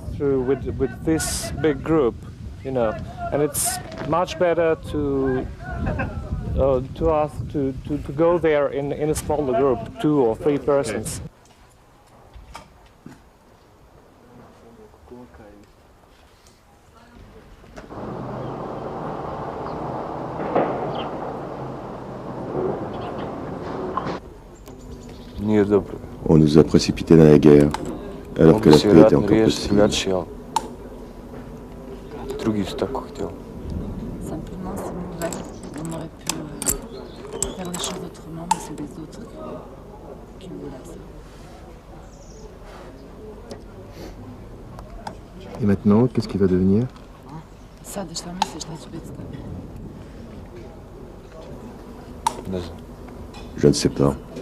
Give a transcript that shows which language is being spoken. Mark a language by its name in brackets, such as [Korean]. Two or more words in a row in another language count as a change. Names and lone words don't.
[English] through with this big group, you know, and it's much better to us to go there in a smaller group, 2 or 3 persons. [French] On nous a précipités dans la guerre, alors que la paix était encore possible. Simplement, c'est mauvais. On aurait pu faire les choses autrement, mais c'est les autres qui nous laissent. Et maintenant, qu'est-ce qui va devenir? [Serbian] Sad šta misliš da će biti? [French] Je ne sais pas.